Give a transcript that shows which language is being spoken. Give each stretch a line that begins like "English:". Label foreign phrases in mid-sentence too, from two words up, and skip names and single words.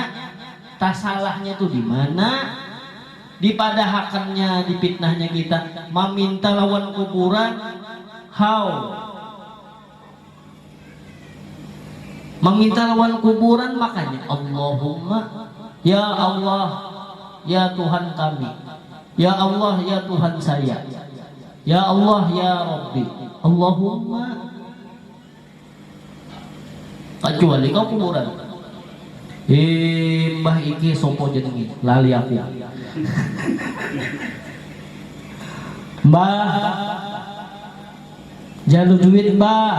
Banjar: Tasalahnya itu di mana? Dipadahakannya, dipitnahnya kita meminta lawan kuburan. How? Meminta lawan kuburan makanya Allahumma,
Arabic: يا الله,
Banjar: ya Tuhan kami,
Arabic: يا الله,
Banjar: ya Tuhan saya,
Arabic: يا الله، يا ربي. Allahumma.
Indonesian: Kecuali kau kuburan.
Javanese: Mbah iki sopo jenengi lali aku. Mbah jalur duit mbah.